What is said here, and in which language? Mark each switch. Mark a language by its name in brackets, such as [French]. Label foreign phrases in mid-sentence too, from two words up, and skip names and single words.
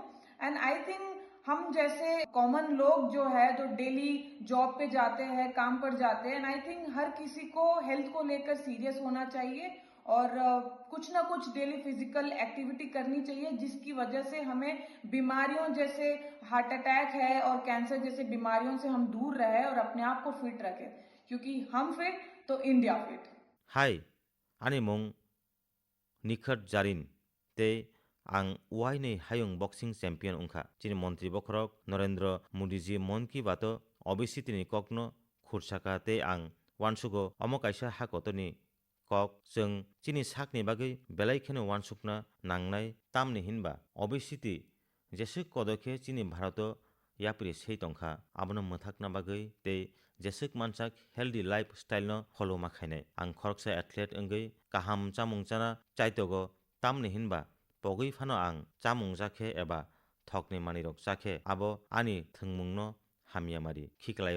[English] and I think [Hindi] हम जैसे कॉमन लोग जो है तो [English] daily job [Hindi] पे जाते हैं काम पर जाते हैं [English] and I think [Hindi] हर किसी को हेल्थ को लेकर सीरियस होना चाहिए और कुछ ना कुछ [English] daily physical activity [Hindi] करनी चाहिए जिसकी वजह से हमें बीमारियों जैसे [English] heart attack [Hindi] है और कैंसर जैसे बीमारियों से हम दूर रहे और अपने आप को फिट रखें क्योंकि हम फिट तो इंडिया फिट। [Bodo] हाय आनी मुं निखत जारिन ते आं वाइनै हायुं [English] boxing champion [Bodo] उंखा चिनि मन्त्रि बखरक नरेन्द्र मोदीजी मन की बातो obesity ni kokno खुरसाका ते आं वानसुगो अमो काइसा हाकतनि कक जों चिनि साकनि बागै बेलायखेनो वानसुकना नांनाय तामनि हिनबा obesity जेसु कदखे चिनि भारत याप्रि sei tongkha abono मथाकना बागै ते जेसुक मानसाक [English] healthy lifestyle [Bodo] न फलो माखायनाय आं खरकसा एथलेट अंगै काहाम चामुं जाना चाइतगो तामनि हिनबा पगै फानो आं चामुं जाखे एबा थकनि मानिरक जाखे आबो आनि थोंमुंनो हामियामारि खिख्लायो